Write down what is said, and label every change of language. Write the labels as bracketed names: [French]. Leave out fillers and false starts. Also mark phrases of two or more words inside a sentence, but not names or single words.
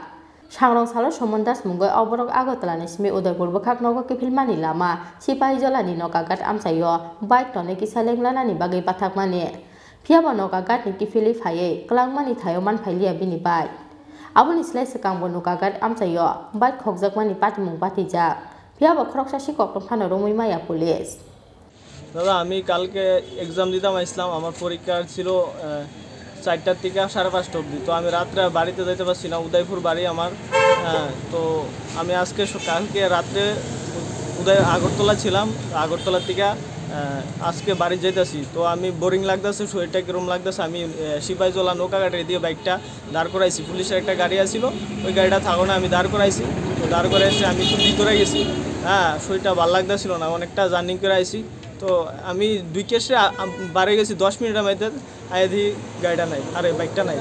[Kok Borok] Sangrong salo somondas mungoi oborok agotala ni simi udaipur bokhak nogo kifil mani lama sipai jala ni no kagat amsayo bait tone kisaleng lana ni bagai pathak mani. Phiaba no kagat ni kifili phaye klang mani thayo man phailia bini bai. Aboni slai sekang bono kagat amsayo bait khokjak mani pati mung patijak. Phiaba khoroksa sikok phano romoi maya police. [Bangla] দাদা আমি কালকে এক্সাম দিতাম আসলাম আমার পরীক্ষা ছিল 4টা থেকে 5:30 অবধি তো আমি রাত্রে বাড়িতে যেতে পারছি না উদয়পুর বাড়ি আমার তো আমি কালকে রাত্রে আগরতলা ছিলাম আগরতলা থেকে আজকে বাড়ি যাইতেছি তো আমি বোরিং লাগতেছে শরীরটা কিরম লাগতেছে আমি সিপাহীজলা নৌকাঘাটে দিয়ে বাইকটা দাঁড় করাইছি পুলিশের একটা গাড়ি আসছিল ওই গাড়িটা থাকো না আমি দাঁড় করাইছি তো দাঁড় করে এসে আমি একটু ভিতরে গেছি শরীরটা ভালো লাগতেছিল না অনেকটা জার্নি করে আইছি তো আমি 2 কেসে বাড়ি গেছি 10 মিনিটের মধ্যে আইদি গাড়িটা নাই আরে বাইকটা নাই